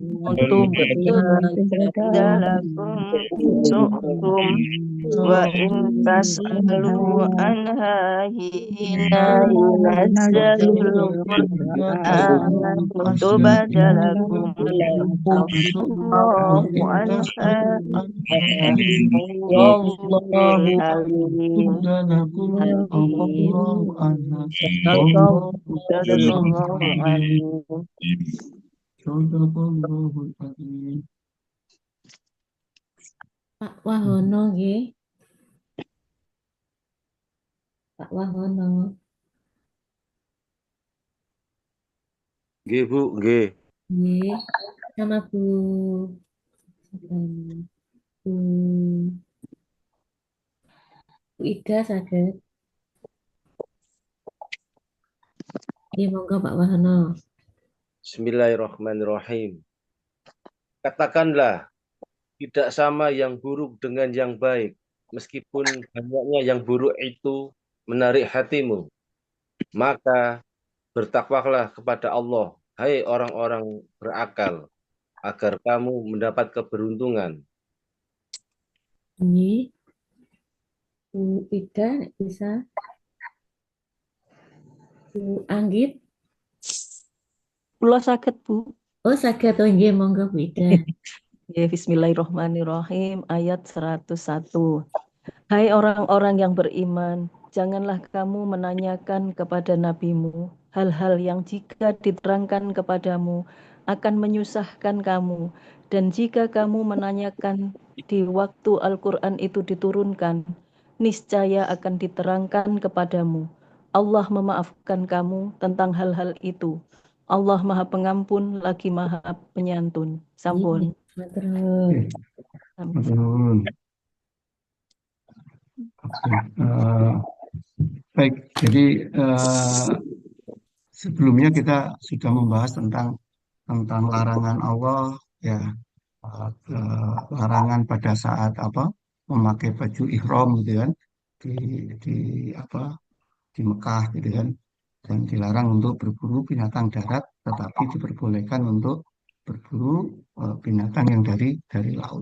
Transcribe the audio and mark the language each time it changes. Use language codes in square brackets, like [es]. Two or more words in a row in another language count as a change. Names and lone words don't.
[ar] تبد لكم تسؤكم وإن تسألوا عنها حين ينزل القرآن تبد لكم عفى الله وإن تسألوا عنها عنها والله حليم لكم عفى الله عنها والله صدق الله عليم. العظيم. صدق الله العظيم. [jv] Pak Wahono nggih. Pak Wahono. Nggih, Bu, nggih. Nggih. [id] Sama Bu siapa ini? [jv] Bu Ida saged. Nggih monggo Pak Wahono. [ar] بسم الله الرحمن الرحيم. [id] Katakanlah, tidak sama yang buruk dengan yang baik, meskipun banyaknya yang buruk itu menarik hatimu. Maka bertakwalah kepada Allah, hai orang-orang berakal, agar kamu mendapat keberuntungan. Nggih. Bu Ida bisa. Bu Anggit. [jv] Kula saged, Bu. Oh saged oh nggih monggo Bu Ida. [id] Ya, [ar] بسم الله الرحمن الرحيم, [id] ayat 101. Hai orang-orang yang beriman, janganlah kamu menanyakan kepada nabimu hal-hal yang jika diterangkan kepadamu akan menyusahkan kamu, dan jika kamu menanyakan di waktu Al-Quran itu diturunkan, niscaya akan diterangkan kepadamu. Allah memaafkan kamu tentang hal-hal itu. Allah Maha Pengampun lagi Maha Penyantun. [jv] Sampun. Matur. [id] Betul. Oke. Baik, jadi sebelumnya kita sudah membahas tentang larangan Allah, ya, larangan pada saat memakai baju ihram gitu kan, di di apa di Mekah gitu kan, dan dilarang untuk berburu binatang darat, tetapi diperbolehkan untuk berburu binatang yang dari laut.